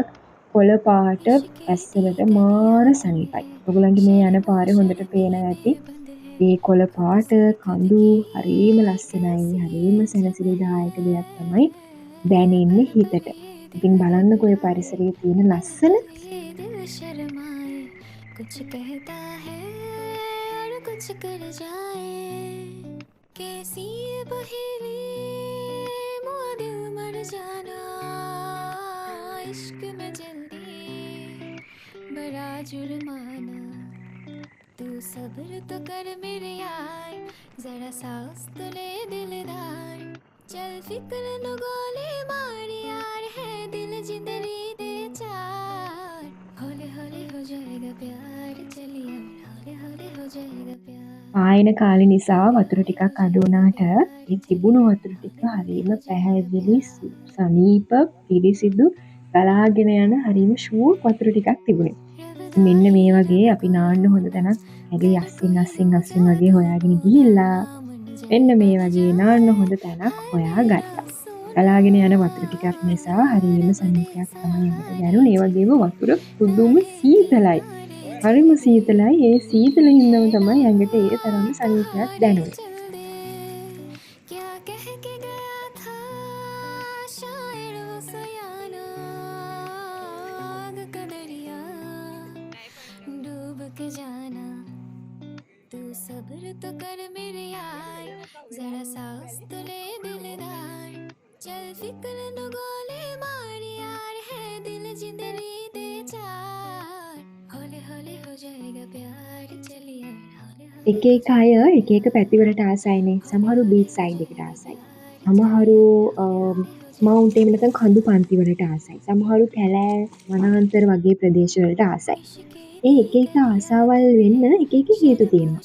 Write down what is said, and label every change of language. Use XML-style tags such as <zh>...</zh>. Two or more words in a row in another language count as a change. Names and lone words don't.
<si>කොළ පාට ඇස්වලට මාර සනීපයි. ඔයගොල්ලන්ට මේ යන පාරේ හොඳට පේනවා ඇති. මේ කොළ පාට කඳු හරිම ලස්සනයි. හරිම සැනසිලිදායක දෙයක් තමයි දැනෙන්නේ හිතට. ඉතින් බලන්නකෝ ඒ පරිසරයේ තියෙන ලස්සන.</si> <hi>कुछ कहता है और कुछ कर जाए कैसी ये पहेली मुआ दिल मर जाना इश्क में जल्दी बड़ा जुर्माना तू सब्र तो कर मेरे यार जरा सांस तो ले दिलदार चल फिक्र न गोले मार यार है दिल जिंदगी दे चार हौले हौले हो जाएगा प्यार चलिए हौले हौले हो जाएगा प्यार.</hi> <si>ආයන කාලේ නිසා වතුර ටිකක් අඩු වුණාට ඒ තිබුණු වතුර ටික හරියම පැහැදිලි සනීප පිරිසිදු ගලාගෙන යන හරියම ෂූර් වතුර ටිකක් තිබුණේ. මෙන්න මේ වගේ අපි නාන්න හොඳ තැනක් ඇගේ අස්සින් වගේ හොයාගෙන ගිහිල්ලා මෙන්න මේ වගේ නාන්න හොඳ තැනක් හොයාගත්තා. ගලාගෙන යන වතුර ටිකක් නිසා හරියම සනීපයක් තමයි අපිට දැනුනේ. ඒ වගේම වතුර පුදුම සීතලයි. හරිම සීතලයි. ඒ සීතල හින්දාම තමයි ඇඟට ඒ තරම් සනීපයක් දැනුනේ.</si> <hi>तू सब्र तो कर मेरे यार जरा सांस तो ले दिलदार चल फिक्र न गोले मार यार है दिल जिंदगी दे चार हौले हौले हो जाएगा प्यार चलिए</hi> <si>එක එක අය එක එක පැතිවලට ආසයිනේ. සමහරු</si> <en>beach side</en> <si>එකට ආසයි. සමහරු මවුන්ටේන් නැත්නම් කඳු පන්ති වලට ආසයි. සමහරු කැලෑ වනාන්තර වගේ ප්‍රදේශ වලට ආසයි. ඒ එක එක ආසාවල් වෙන්න එක එක හේතු තියෙනවා.</si>